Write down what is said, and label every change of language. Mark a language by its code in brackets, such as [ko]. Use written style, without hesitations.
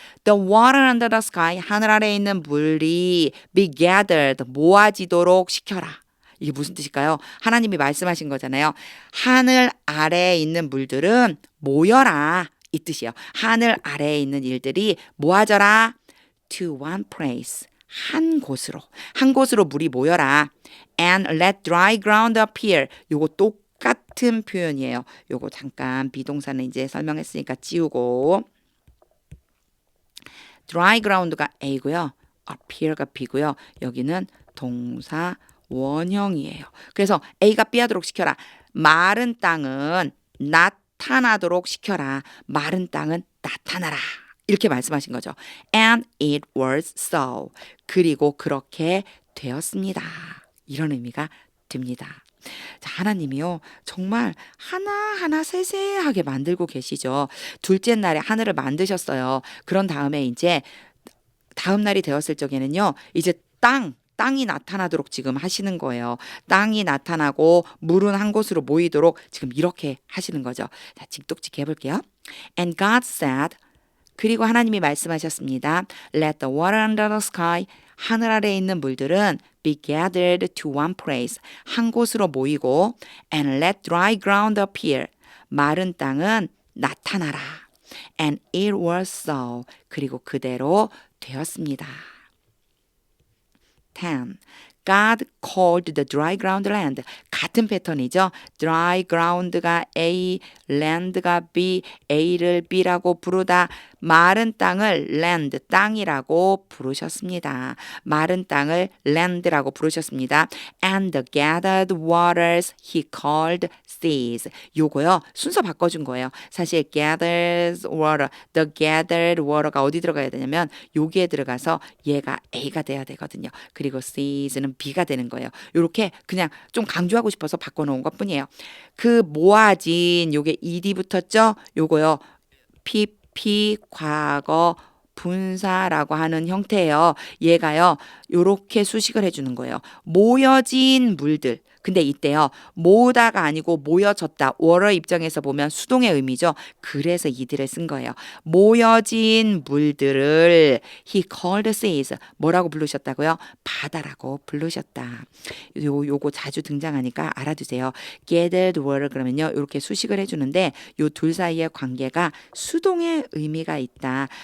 [en] The water under the sky. [ko] 하늘 아래에 있는 물이 [en] be gathered. [ko] 모아지도록 시켜라. 이게 무슨 뜻일까요? 하나님이 말씀하신 거잖아요. 하늘 아래에 있는 물들은 모여라. 이 뜻이에요. 하늘 아래에 있는 일들이 모아져라. [en] To one place. [ko] 한 곳으로 물이 모여라. [en] And let dry ground appear. [ko] 요거 똑같은 표현이에요. 요거 잠깐 비동사는 이제 설명했으니까 지우고 dry ground가 A고요. appear가 B고요. 여기는 동사 원형이에요. 그래서 A가 B 하도록 시켜라. 마른 땅은 나타나도록 시켜라. 마른 땅은 나타나라. 이렇게 말씀하신 거죠. [en] And it was so. [ko] 그리고 그렇게 되었습니다. 이런 의미가 듭니다. 자, 하나님이요, 정말 하나하나 세세하게 만들고 계시죠. 둘째 날에 하늘을 만드셨어요. 그런 다음에 이제 다음 날이 되었을 적에는요, 이제 땅이 나타나도록 지금 하시는 거예요. 땅이 나타나고 물은 한 곳으로 모이도록 지금 이렇게 하시는 거죠. 자, 직독직 해볼게요. [en] And God said, [ko] 그리고 하나님이 말씀하셨습니다. [en] Let the water under the sky, [ko] 하늘 아래에 있는 물들은 [en] be gathered to one place, [ko] 한 곳으로 모이고 [en] and let dry ground appear, [ko] 마른 땅은 나타나라. [en] And it was so, [ko] 그리고 그대로 되었습니다. [en] 10. God called the dry ground land. [ko] 같은 패턴이죠. dry ground가 A, land가 B, A를 B라고 부르다. 마른 땅을 land, 땅이라고 부르셨습니다. 마른 땅을 land라고 부르셨습니다. [en] And the gathered waters he called seas. [ko] 요거요, 순서 바꿔준 거예요. 사실 gathered water, the gathered water가 어디 들어가야 되냐면 여기에 들어가서 얘가 A가 돼야 되거든요. 그리고 seas는 B가 되는 거예요. 요렇게 그냥 좀 강조하고 싶어서 바꿔놓은 것 뿐이에요. 그 모아진 요게 ed 붙었죠? 요거요, PP 과거 분사라고 하는 형태예요. 얘가요, 요렇게 수식을 해주는 거예요. 모여진 물들. 근데 이때요, 모으다가 아니고 모여졌다. 워러 입장에서 보면 수동의 의미죠. 그래서 이들을 쓴 거예요. 모여진 물들을 [en] he called seas. [ko] 뭐라고 부르셨다고요? 바다라고 부르셨다. 요거 자주 등장하니까 알아두세요. gathered water 그러면요, 이렇게 수식을 해주는데 요 둘 사이의 관계가 수동의 의미가 있다.